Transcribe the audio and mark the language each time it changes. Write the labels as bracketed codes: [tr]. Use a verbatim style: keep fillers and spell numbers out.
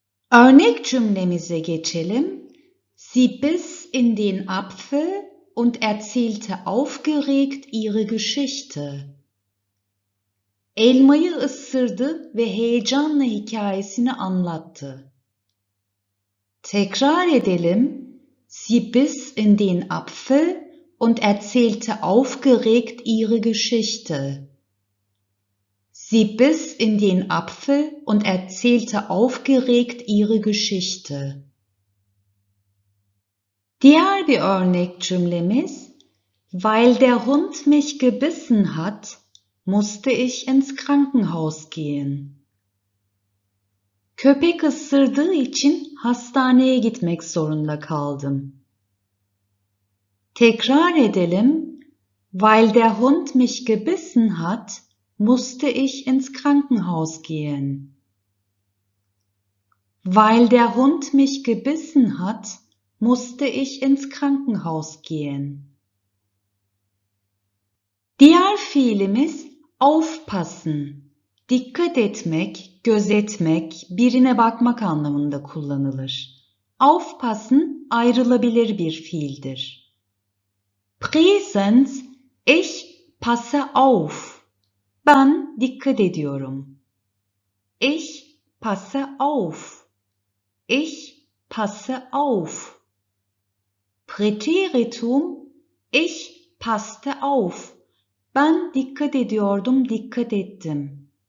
[tr] Örnek cümlemize geçelim. [de] Sie biss in den Apfel und erzählte aufgeregt ihre Geschichte. [tr] Elmayı ısırdı ve heyecanla hikayesini anlattı. Tekrar edelim. [de] Sie biss in den Apfel und erzählte aufgeregt ihre Geschichte. Sie biss in den Apfel und erzählte aufgeregt ihre Geschichte. [tr] Diğer bir örnek cümlemiz, [de] weil der Hund mich gebissen hat, musste ich ins Krankenhaus gehen. [tr] Köpek ısırdığı için hastaneye gitmek zorunda kaldım. Tekrar edelim, [de] weil der Hund mich gebissen hat, musste ich ins Krankenhaus gehen. Weil der Hund mich gebissen hat, musste ich ins Krankenhaus gehen. [tr] Diğer fiilimiz aufpassen. Dikkat etmek, gözetmek, birine bakmak anlamında kullanılır. Aufpassen ayrılabilir bir fiildir. [de] Präsens, ich passe auf. [tr] Ben dikkat ediyorum. [de] Ich passe auf. Ich passe auf. Präteritum, ich passte auf. [tr] Ben dikkat ediyordum, dikkat ettim.